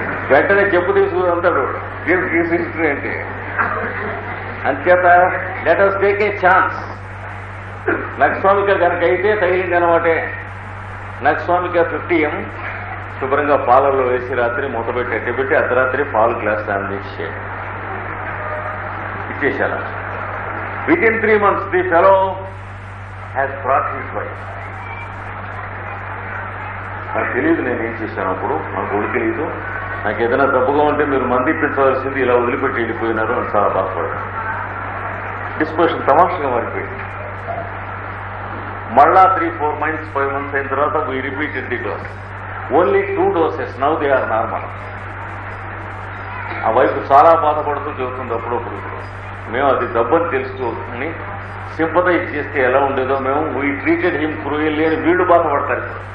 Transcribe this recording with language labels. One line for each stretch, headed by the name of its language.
Telugu: వెంటనే చెప్పు తీసుకుని అంటాడు కేసు హిస్టరీ అంటే. అంచేత
English: Let us take a chance.
Telugu: Nux vomica కనుక అయితే తగిలింది అనమాటే. నక్స్వామిక 50M శుభ్రంగా పాలల్లో వేసి రాత్రి మూతపెట్టి అట్టబెట్టి అర్ధరాత్రి పాలు గ్లాస్ అందించే ఇచ్చేశాను.
English: Within 3 months, the fellow has brought his wife.
Telugu: నాకు తెలియదు నేను ఏం చేశాను అప్పుడు. నాకు ఒళ్ళు తెలియదు. నాకు ఏదైనా తప్పుగా ఉంటే మీరు మంది ఇప్పించవలసింది, ఇలా వదిలిపెట్టి వెళ్ళిపోయినారు అని చాలా బాధపడ్డాను. డిస్పోజిషన్ తమాషగా మారిపోయింది. మళ్ళా
English: 3-4 months 5 months
Telugu: అయిన తర్వాత
English: we repeated the dose. Only 2 doses. Now they are normal.
Telugu: ఆ వైపు చాలా బాధపడుతూ చెబుతుంది అప్పుడప్పుడు. మేము అది దబ్బని తెలుసుకుని సింపథైజ్ చేస్తే ఎలా ఉండేదో మేము
English: we treated him cruelly
Telugu: అని వీళ్ళు బాధపడతారు.